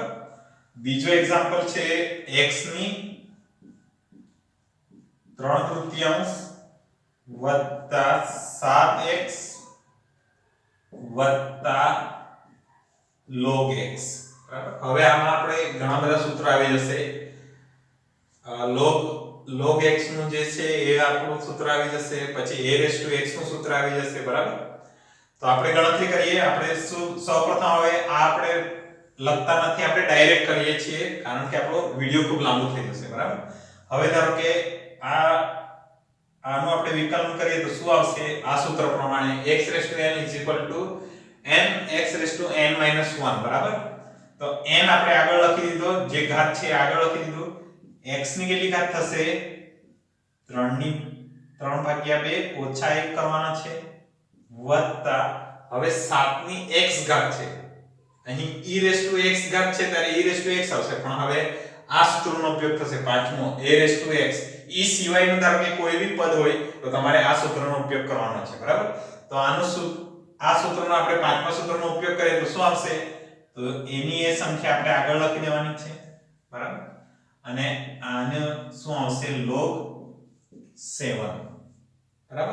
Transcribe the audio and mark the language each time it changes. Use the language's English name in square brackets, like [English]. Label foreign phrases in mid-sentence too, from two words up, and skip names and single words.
[Gujarati] બીજો એક્ઝામ્પલ છે x ની 3/3 વત્તા 7x વત્તા log x, બરાબર. હવે આમાં આપણે ઘણા બધા સૂત્રો આવી જશે. log x નું જે છે એ આપણું સૂત્ર આવી જશે, પછી [English] a raised to x [Gujarati] નું સૂત્ર આવી જશે, બરાબર. તો આપણે ગણતરી કરીએ. આપણે સૌપ્રથમ હવે આ આપણે લખતા નથી, આપણે ડાયરેક્ટ કરીએ છીએ કારણ કે આપણો વિડિયો ખૂબ લાંબો થઈ જશે, બરાબર. હવે ધારો કે આનું આપણે વિકલન કરીએ તો શું આવશે? આ સૂત્ર પ્રમાણે [English] x raised to n nx raised to n - 1, [Gujarati] બરાબર. તો n આપણે આગળ લખી દીધો, જે ઘાત છે આગળ લખી દીધો. x ની કેટલી ઘાત થશે? 3/2 ઓછા 1 કરવાના છે વત્તા હવે 7 ની x ઘાત છે. અહીં [English] e raised to x [Gujarati] ઘાત છે ત્યારે [English] e raised to x [Gujarati] આવશે, પણ હવે આ સૂત્રનો ઉપયોગ થશે પાંચમો [English] a raised to x. [Gujarati] e સિવાયનું ધારો કે કોઈ બી પદ હોય તો તમારે આ સૂત્રનો ઉપયોગ કરવાનો છે, બરાબર. તો આ સૂત્રનો આપણે પાંચમા સૂત્રનો ઉપયોગ કરીએ તો શું આવશે? તો એની એ સંખ્યા આપણે આગળ લખી દેવાની છે, બરાબર. અને આને શું આવશે? log 7, બરાબર.